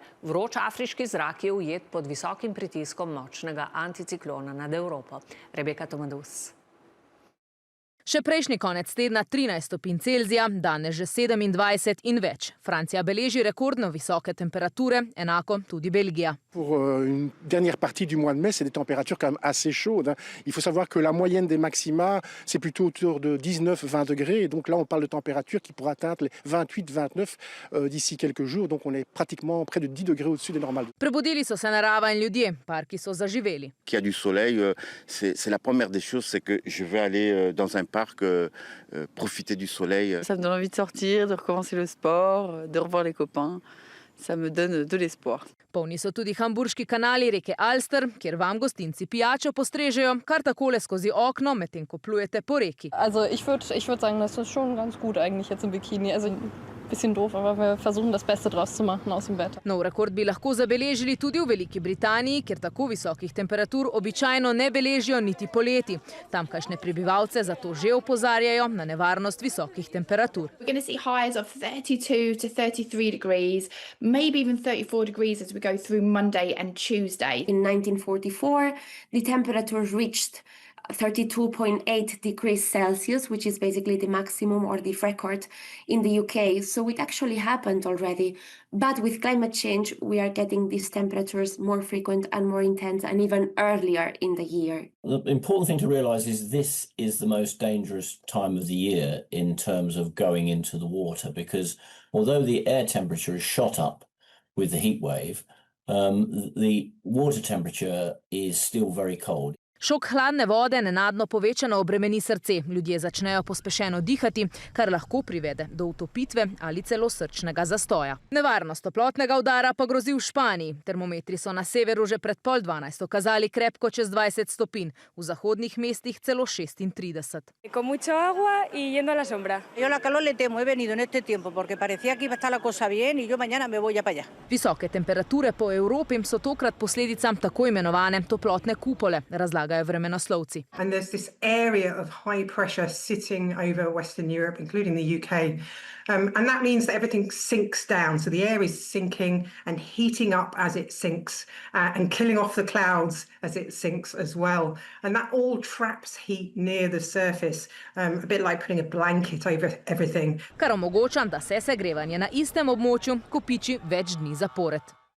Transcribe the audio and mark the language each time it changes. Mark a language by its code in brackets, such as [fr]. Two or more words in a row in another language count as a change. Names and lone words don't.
[sl] Vroč afriški zrak je ujet pod visokim pritiskom močnega anticiklona nad Evropo. Rebeka Tomadus. Še prejšnji konec tedna 13 stopinj Celzija, danes že 27 in več. Francija beleži rekordno visoke temperature, enako tudi Belgija. [fr] Pour une dernière partie du mois de mai, c'est des températures quand même assez chaudes. Il faut savoir que la moyenne des maxima, c'est plutôt autour de 19-20 degrés. Et donc là, on parle de températures qui pourraient atteindre les 28-29 d'ici quelques jours. Donc on est pratiquement près de 10 degrés au-dessus des normales. [sl] Prebudili so se narava in ljudje, parki so zaživeli. [fr] Qu'il y a du soleil, c'est la première des choses, c'est que je vais aller dans un parc profiter du soleil. Ça me donne envie de sortir, de recommencer le sport, de revoir les copains. Ça me donne de l'espoir. [sl] Polni so tudi hamburški kanali reke Alster, kjer vam gostinci pijačo postrežejo kar takole skozi okno, medtem ko plujete po reki. [de] Also ich würd sagen, das ist schon ganz gut eigentlich jetzt im Bikini. Also bisschen doof, aber wir versuchen das Beste draus zu machen aus dem Wetter. [sl] Nov rekord bi lahko zabeležili tudi v Veliki Britaniji, kjer tako visokih temperatur običajno ne beležijo niti poleti. Tamkajšnje prebivalce zato že opozarjajo na nevarnost visokih temperatur. [en] We're going to see highs of 32 to 33 degrees, maybe even 34 degrees as we go through Monday and Tuesday. In 1944, the temperature reached 32.8 degrees Celsius, which is basically the maximum or the record in the UK. So it actually happened already. But with climate change, we are getting these temperatures more frequent and more intense and even earlier in the year. The important thing to realise is this is the most dangerous time of the year in terms of going into the water, because although the air temperature is shot up with the heat wave, the water temperature is still very cold. [sl] Šok hladne vode nenadno povečano obremeni srce. Ljudje začnejo pospešeno dihati, kar lahko privede do utopitve ali celo srčnega zastoja. Nevarnost toplotnega udara pa grozi v Španiji. Termometri so na severu že pred 11:30 kazali krepko čez 20 stopinj, v zahodnih mestih celo 36. [es] Con mucho agua y yendo a la sombra. Yo la calor le temo, he venido en este tiempo porque parecía que iba a estar la cosa bien y yo mañana me voy a para allá. [sl] Visoke temperature po Evropi so tokrat posledica tako imenovane toplotne kupole, razlagajo vremenoslovci. [en] And there's this area of high pressure sitting over Western Europe, including the UK. And that means that everything sinks down. So the air is sinking and heating up as it sinks and killing off the clouds as it sinks as well. And that all traps heat near the surface, a bit like putting a blanket over everything. [sl] Kar omogoča, da se segrevanje na istem območju kopiči več dni zapored.